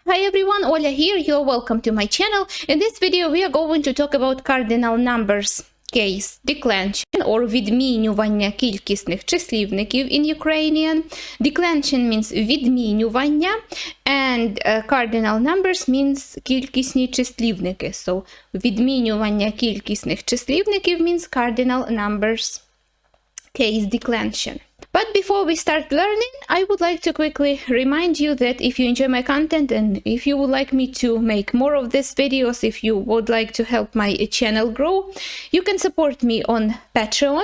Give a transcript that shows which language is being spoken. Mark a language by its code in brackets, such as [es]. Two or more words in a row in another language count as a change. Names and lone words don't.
[en] Hi everyone, Oля here, you're welcome to my channel. In this video we are going to talk about cardinal numbers case declension or [uk] відмінювання кількісних числівників [en] in Ukrainian. Declension means відмінювання and cardinal numbers means [uk] кількісні числівники. [en] So [uk] відмінювання кількісних числівників [en] means cardinal numbers case declension. But before we start learning, I would like to quickly remind you that if you enjoy my content and if you would like me to make more of these videos, if you would like to help my channel grow, you can support me on Patreon.